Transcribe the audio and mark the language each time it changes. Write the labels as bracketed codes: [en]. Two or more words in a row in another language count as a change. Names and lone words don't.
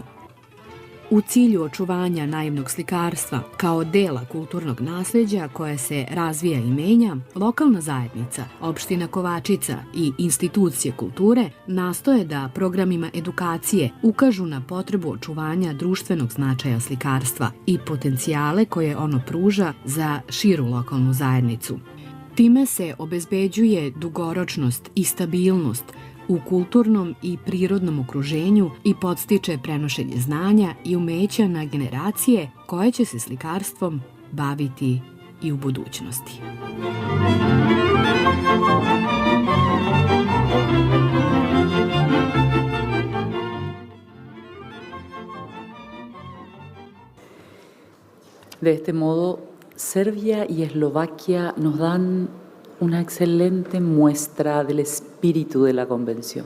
[sr] U cilju očuvanja naivnog slikarstva kao dela kulturnog nasleđa koje se razvija i menja, lokalna zajednica, opština Kovačica i institucije kulture nastoje da programima edukacije ukažu na potrebu očuvanja društvenog značaja slikarstva i potencijale koje ono pruža za širu lokalnu zajednicu. Time se obezbeđuje dugoročnost i stabilnost u kulturnom i prirodnom okruženju i podstiče prenošenje znanja i umeća na generacije koje će se slikarstvom baviti i u budućnosti. [es] De este modo, Serbia y Eslovaquia nos dan una excelente muestra del espíritu de la Convención.